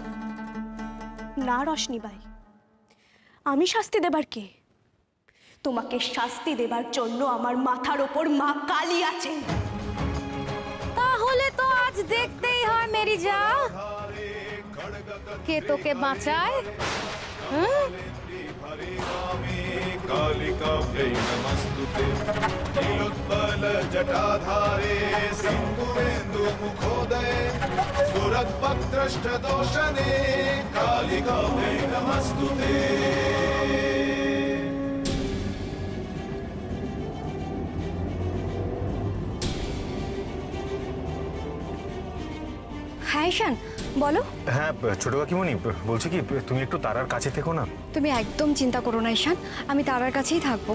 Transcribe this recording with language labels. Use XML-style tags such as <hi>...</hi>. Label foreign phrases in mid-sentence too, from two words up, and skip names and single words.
<bn>না রশনি ভাই, আমি শাস্তি দেবার কে? তোমাকে শাস্তি দেবার জন্য আমার মাথার ওপর মা কালী আছেন। তাহলে তো আজ দেখতেই হয় মেরি যা, কে তোকে বাঁচায়। হ্যাঁ,</bn> <sa>कालिका नमस्तुते नीलोत्पल जटाधारे सिंधुरेन्दु मुखोदये सुरद्भक्त्रष्ट दोषने कालिका नमस्तुते।</sa> <bn>হ্যাঁ ঈশান, বলো। হ্যাঁ ছোট কাকিমণি, বলছি কি তুমি একটু তারার কাছে থেকো না। তুমি একদম চিন্তা করো না ঈশান, আমি তারার কাছেই থাকবো।</bn>